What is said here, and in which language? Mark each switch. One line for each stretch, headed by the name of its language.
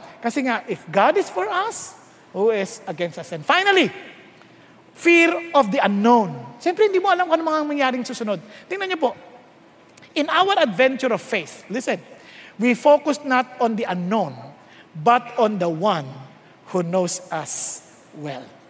English: Kasi nga, if God is for us, who is against us? And finally, fear of the unknown.
Filipino: Siyempre, hindi mo alam kung ano mga mangyaring susunod. Tingnan niyo po.
English: In our adventure of faith, listen, we focus not on the unknown, but on the one who knows us well.